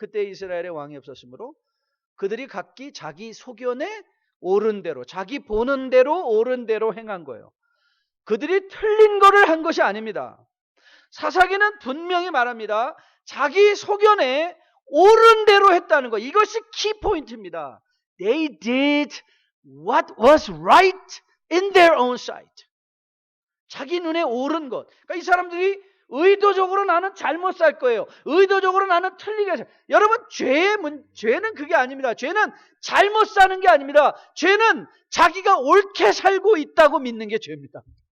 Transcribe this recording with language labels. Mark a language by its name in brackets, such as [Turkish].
[Korean] 그때 이스라엘의 왕이 없었으므로 그들이 각기 자기 소견에 옳은 대로, 자기 보는 대로 옳은 대로 행한 거예요. 그들이 틀린 거를 한 것이 아닙니다. 사사기는 분명히 말합니다. 자기 소견에 옳은 대로 했다는 거. 이것이 키포인트입니다. [English] They did what was right in their own sight. [Korean] 자기 눈에 옳은 것. 그러니까 이 사람들이 의도적으로 나는 잘못 살 거예요, 의도적으로 나는 틀리게 살. 여러분, 죄는 그게 아닙니다. 죄는 잘못 사는 게 아닙니다. 죄는 자기가 옳게 살고 있다고 믿는 게 죄입니다.